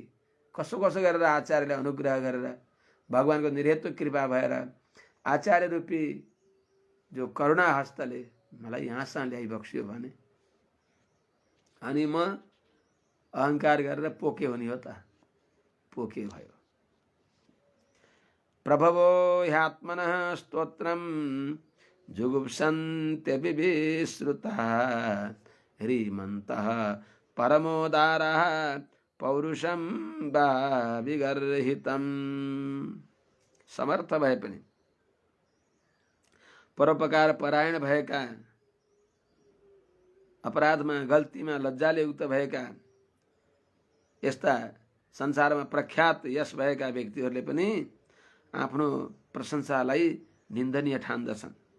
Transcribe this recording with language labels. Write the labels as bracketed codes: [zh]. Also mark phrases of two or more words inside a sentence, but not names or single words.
[ne] कसो कसो गरेर आचार्यले अनुग्रह गरेर भगवानको निरहेतु कृपा भएर आचार्य रूपी जो करुणा हस्तले मलाई यहाँसम्म ल्याइ बक्सियो भने अनि म अहङ्कार गरेर पोके हुने हो त? पोके भयो। [sa] प्रभवो ह्यात्मनः स्तोत्रम जुगुप्सन्ते विश्रुतः ह्रीमन्तः परमोदारः पौरुषम वा विगर्हितम। [ne] समर्थ भए पनि परोपकार परायण भएका, अपराधमा गल्तीमा लज्जाले युक्त भएका, यस्ता संसारमा प्रख्यात यश भएका व्यक्तिहरूले पनि आफ्नो प्रशंसालाई निन्दनीय ठान्दछन्